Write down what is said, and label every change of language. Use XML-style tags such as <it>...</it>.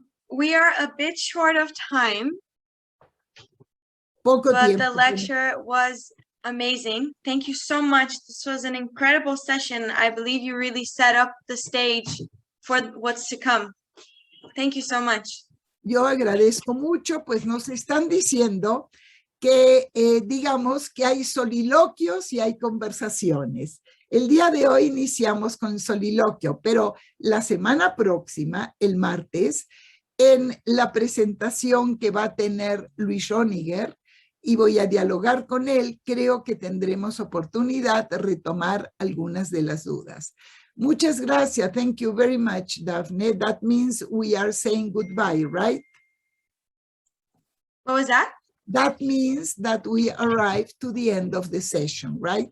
<en>we are a bit short of time,</en> <es>poco</es> <en>but</en> <es>tiempo.</es> <en>the lecture was amazing. Thank you so much. This was an incredible session. I believe you really set up the stage for what's to come. Thank you so much.</en> <es>Yo agradezco mucho, pues nos están diciendo que digamos que hay soliloquios y hay conversaciones. El día de hoy iniciamos con soliloquio, pero la semana próxima, el martes, en la presentación que va a tener Luis Roniger, y voy a dialogar con él, creo que tendremos oportunidad de retomar algunas de las dudas. Muchas gracias.</es> <en>Thank you very much, Daphne. That means we are saying goodbye, right? What was that? That means that we arrived to the end of the session, right?</en>